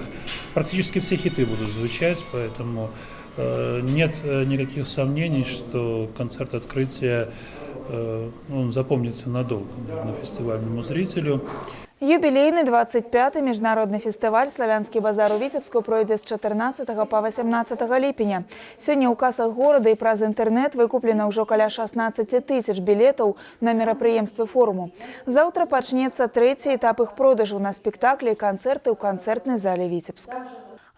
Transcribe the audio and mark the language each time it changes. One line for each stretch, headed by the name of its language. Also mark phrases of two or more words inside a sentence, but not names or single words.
Russian: Практически все хиты будут звучать, поэтому нет никаких сомнений, что концерт открытия он запомнится надолго на фестивальному зрителю.
Belarusian: Юбілейны 25-й міжнародны фестываль «Славянскі базар» у Віцебску пройдзе з 14 па 18 ліпеня. Сёння ў касах горада і праз інтэрнэт выкуплена ўжо каля 16 тысяч білетаў на мерапрыемствы форуму. Заўтра пачнецца трэці этап іх продажу на спектаклі і канцэрты ў канцэртнай зале Віцебск.